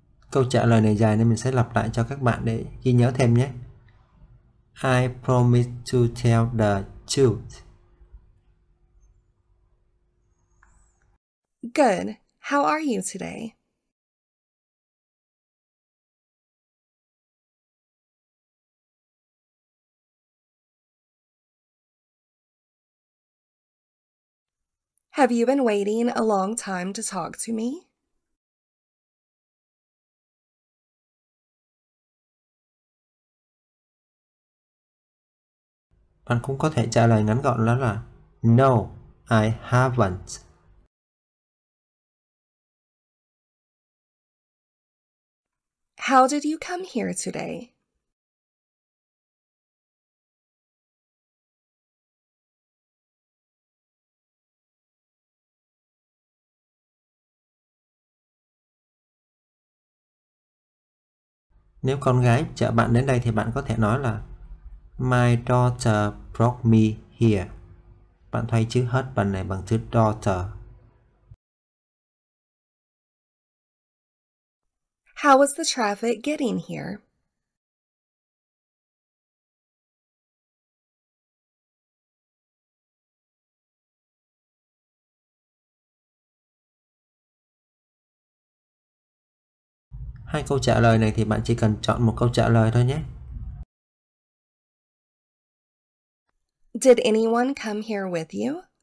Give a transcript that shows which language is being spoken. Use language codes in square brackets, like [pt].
[vi] Câu trả lời này dài nên mình sẽ lặp lại cho các bạn để ghi nhớ thêm nhé. [en] I promise to tell the truth. Good. How are you today? Have you been waiting a long time to talk to me? [vi] Bạn cũng có thể trả lời ngắn gọn đó là [en] No, I haven't. How did you come here today? [vi] Nếu con gái chở bạn đến đây thì bạn có thể nói là [en] My daughter brought me here. [vi] Bạn thay chữ husband này bằng chữ daughter. [en] How was the traffic getting here? [vi] Hai câu trả lời này thì bạn chỉ cần chọn một câu trả lời thôi nhé. [en] Did anyone come here with you?